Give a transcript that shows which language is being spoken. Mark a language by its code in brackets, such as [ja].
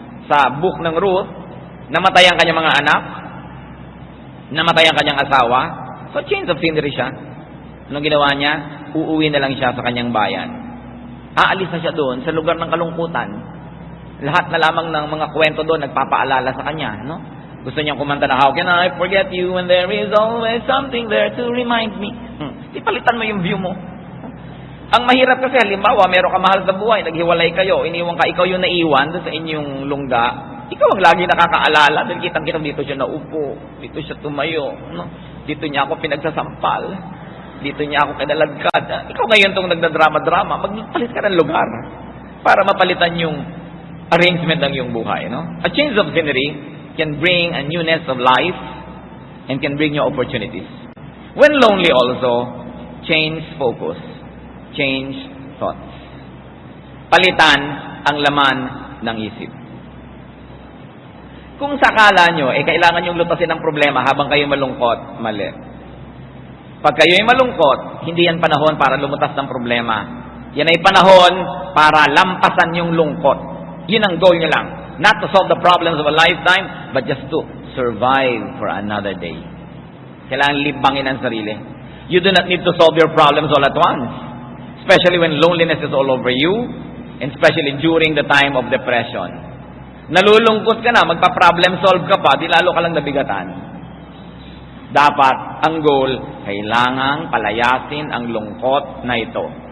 [tl] Sa book ng Ruth, namatay ang kanyang mga anak, namatay ang kanyang asawa, so [en] change of scenery [tl] siya. Anong ginawa niya? Uuwi na lang siya sa kanyang bayan. Aalis na siya doon sa lugar ng kalungkutan. Lahat na lamang ng mga kwento doon nagpapaalala sa kanya, no? Gusto niyang kumanta na, [en] how can I forget you when there is always something there to remind me? [tl] Ipalitan mo yung view mo. Ang mahirap kasi, halimbawa, meron ka mahal sa buhay, naghiwalay kayo, iniwan ka, ikaw yung naiwan doon sa inyong lungga, ikaw ang lagi nakakaalala, dahil kitang-kita dito siya naupo, dito siya tumayo, no? Dito niya ako pinagsasampal, dito niya ako kinalagkad. Ikaw ngayon itong nagdadrama-drama, magpalit ka ng lugar para mapalitan yung arrangement ng iyong buhay. No? [en] A change of scenery can bring a newness of life and can bring you opportunities. When lonely also, change focus. Change thoughts. [tl] Palitan ang laman ng isip. Kung sakala nyo, kailangan nyong lutasin ang problema habang kayo malungkot, mali. Pag kayo ay malungkot, hindi yan panahon para lumutas ng problema. Yan ay panahon para lampasan yung lungkot. Yun ang goal nyo lang. [en] Not to solve the problems of a lifetime, but just to survive for another day. [tl] Kailangan libangin ang sarili. [en] You do not need to solve your problems all at once. Especially when loneliness is all over you, and especially during the time of depression. [tl] Nalulungkot ka na, magpa-problem solve ka pa, di lalo ka lang nabigatan. Dapat, ang goal, kailangang palayasin ang lungkot na ito.